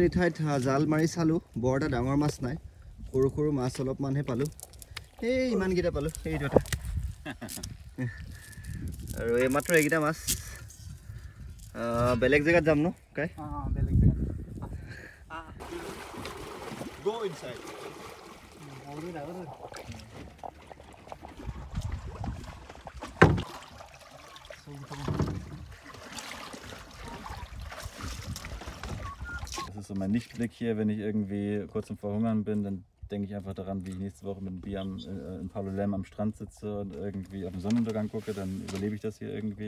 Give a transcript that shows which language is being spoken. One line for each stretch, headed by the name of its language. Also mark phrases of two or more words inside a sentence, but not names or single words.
Assamese: ঠাইত জাল মাৰি চালোঁ বৰ এটা ডাঙৰ মাছ নাই সৰু সৰু মাছ অলপমানহে পালোঁ এই ইমানকেইটা পালোঁ সেইটো এটা আৰু এই মাত্ৰ এইকেইটা মাছ বেলেগ জেগাত যাম ন কাই বেলেগ জেগাত
English: go inside
German: Das ist so mein Lichtblick hier, wenn ich irgendwie kurz zum Verhungern bin, dann denke ich einfach daran, wie ich nächste Woche mit dem Bier in Palolem am Strand sitze und irgendwie auf den Sonnenuntergang gucke, dann überlebe ich das hier irgendwie.